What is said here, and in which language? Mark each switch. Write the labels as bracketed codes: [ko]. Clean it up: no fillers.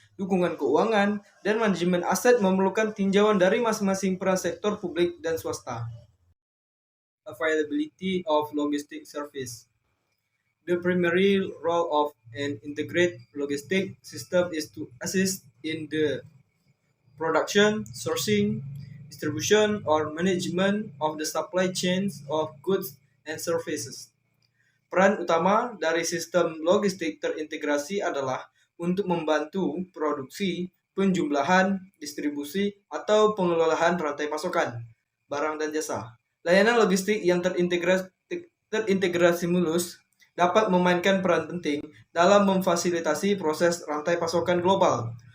[id] Dukungan keuangan dan manajemen aset memerlukan tinjauan dari masing-masing peran sektor publik dan swasta. [en] Availability of logistic service. The primary role of an integrated logistic system is to assist in the production, sourcing, distribution, or management of the supply chains of goods and services. [id] Peran utama dari sistem logistik terintegrasi adalah untuk membantu produksi, penjumlahan, distribusi, atau pengelolaan rantai pasokan, barang dan jasa. Layanan logistik yang terintegrasi mulus dapat memainkan peran penting dalam memfasilitasi proses rantai pasokan global,